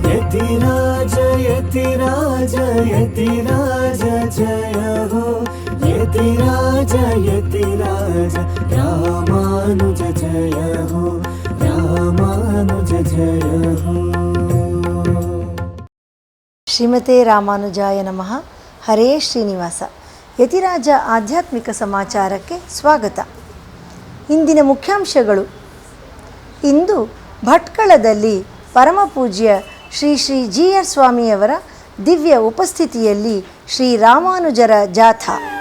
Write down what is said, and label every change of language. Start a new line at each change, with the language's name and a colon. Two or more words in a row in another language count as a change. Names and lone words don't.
Hindi: यतिराज यतिराज यतिराज जय हो यतिराज यतिराज रामानुज जय हो रामानुज जय हो।
Sanskrit: ಶ್ರೀಮತೆ ರಾಮಾನುಜಾಯ ನಮಃ.
Kannada: ಹರೇ ಶ್ರೀನಿವಾಸ. ಯತಿರಾಜ ಆಧ್ಯಾತ್ಮಿಕ ಸಮಾಚಾರಕ್ಕೆ ಸ್ವಾಗತ. ಇಂದಿನ ಮುಖ್ಯಾಂಶಗಳು. ಇಂದು ಭಟ್ಕಳದಲ್ಲಿ ಪರಮಪೂಜ್ಯ ಶ್ರೀ ಶ್ರೀ ಜಿ ಆರ್ ಸ್ವಾಮಿಯವರ ದಿವ್ಯ ಉಪಸ್ಥಿತಿಯಲ್ಲಿ ಶ್ರೀರಾಮಾನುಜರ ಜಾಥಾ.